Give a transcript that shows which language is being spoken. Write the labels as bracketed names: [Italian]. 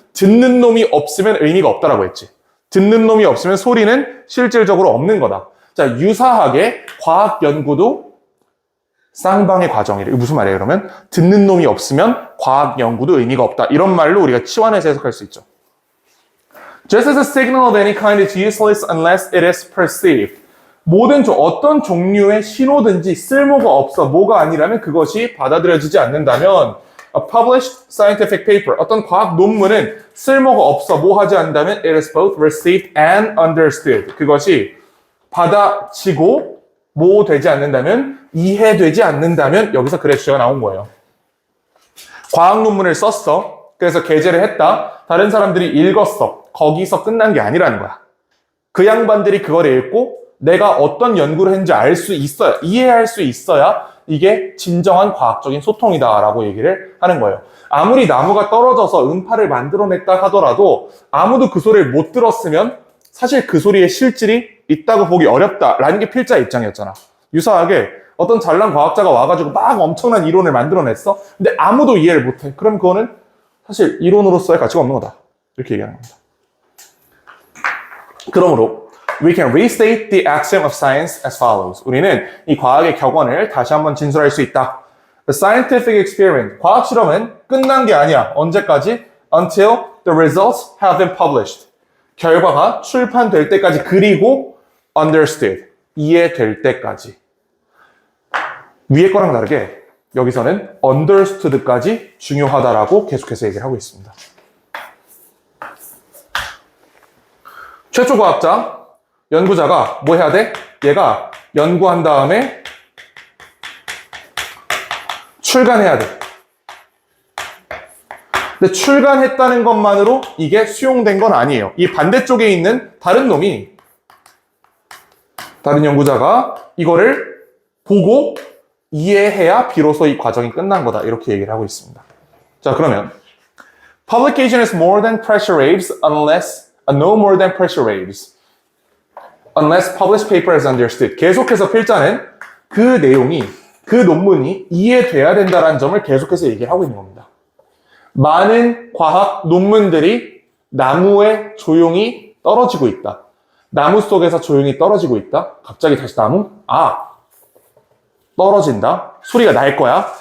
[Korean] 듣는 놈이 없으면 의미가 없다라고 했지. 듣는 놈이 없으면 소리는 실질적으로 없는 거다. 자, 유사하게 과학 연구도 쌍방의 과정이래. 이거 무슨 말이에요 그러면? 듣는 놈이 없으면 과학 연구도 의미가 없다. 이런 말로 우리가 치환해서 해석할 수 있죠. [English] Just as a signal of any kind is useless unless it is perceived. [Korean] 모든 어떤 종류의 신호든지 쓸모가 없어. 뭐가 아니라면 그것이 받아들여지지 않는다면 [English] a published scientific paper, [Korean] 어떤 과학 논문은 쓸모가 없어. 뭐 하지 않는다면 [English] it is both received and understood. [Korean] 그것이 받아지고 뭐 되지 않는다면 이해되지 않는다면 여기서 그래 주제가 나온 거예요. 과학 논문을 썼어. 그래서 게재를 했다. 다른 사람들이 읽었어. 거기서 끝난 게 아니라는 거야. 그 양반들이 그걸 읽고 내가 어떤 연구를 했는지 알 수 있어야, 이해할 수 있어야 이게 진정한 과학적인 소통이다라고 얘기를 하는 거예요. 아무리 나무가 떨어져서 음파를 만들어냈다 하더라도 아무도 그 소리를 못 들었으면 사실 그 소리에 실질이 있다고 보기 어렵다라는 게 필자의 입장이었잖아. 유사하게 어떤 잘난 과학자가 와가지고 막 엄청난 이론을 만들어냈어. 근데 아무도 이해를 못해. 그럼 그거는 사실 이론으로서의 가치가 없는 거다. 이렇게 얘기하는 겁니다. [English] 그러므로 we can restate the axiom of science as follows. [Korean] 우리는 이 과학의 격언을 다시 한번 진술할 수 있다. [English] The scientific experiment, [Korean] 과학 실험은 끝난 게 아니야. 언제까지? [English] Until the results have been published. [Korean] 결과가 출판될 때까지, 그리고 understood, 이해될 때까지. 위에 거랑 다르게 여기서는 understood까지 중요하다라고 계속해서 얘기를 하고 있습니다. 최초 과학자, 연구자가 뭐 해야 돼? 얘가 연구한 다음에 출간해야 돼. 근데 출간했다는 것만으로 이게 수용된 건 아니에요. 이 반대쪽에 있는 다른 놈이, 다른 연구자가 이거를 보고 이해해야 비로소 이 과정이 끝난 거다. 이렇게 얘기를 하고 있습니다. 자, 그러면 [English] Publication is more than pressure waves unless, no more than pressure waves. Unless published paper is understood. [Korean] 계속해서 필자는 그 내용이, 그 논문이 이해돼야 된다는 점을 계속해서 얘기를 하고 있는 겁니다. 많은 과학 논문들이 나무에 조용히 떨어지고 있다. 나무 속에서 조용히 떨어지고 있다. 갑자기 다시 나무? 떨어진다. 소리가 날 거야.